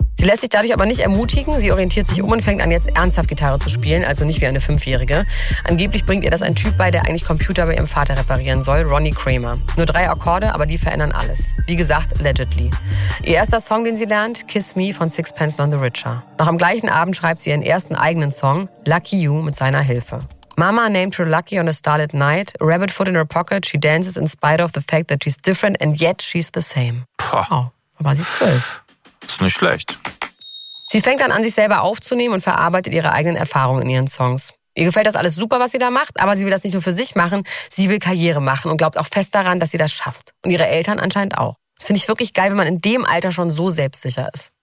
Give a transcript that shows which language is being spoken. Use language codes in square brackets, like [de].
[de] Sie lässt sich dadurch aber nicht ermutigen. Sie orientiert sich um und fängt an, jetzt ernsthaft Gitarre zu spielen, also nicht wie eine Fünfjährige. Angeblich bringt ihr das ein Typ bei, der eigentlich Computer bei ihrem Vater reparieren soll, Ronnie Kramer. Nur 3 Akkorde, aber die verändern alles. Wie gesagt, allegedly. Ihr erster Song, den sie lernt, Kiss Me von Sixpence None the Richer. Noch am gleichen Abend schreibt sie ihren ersten eigenen Song, Lucky You, mit seiner Hilfe. [en] Mama named her Lucky on a starlit night. Rabbit foot in her pocket. She dances in spite of the fact that she's different and yet she's the same. Poh. [de] Oh, aber sie ist 12. Ist nicht schlecht. Sie fängt dann an, sich selber aufzunehmen und verarbeitet ihre eigenen Erfahrungen in ihren Songs. Ihr gefällt das alles super, was sie da macht, aber sie will das nicht nur für sich machen, sie will Karriere machen und glaubt auch fest daran, dass sie das schafft. Und ihre Eltern anscheinend auch. Das finde ich wirklich geil, wenn man in dem Alter schon so selbstsicher ist.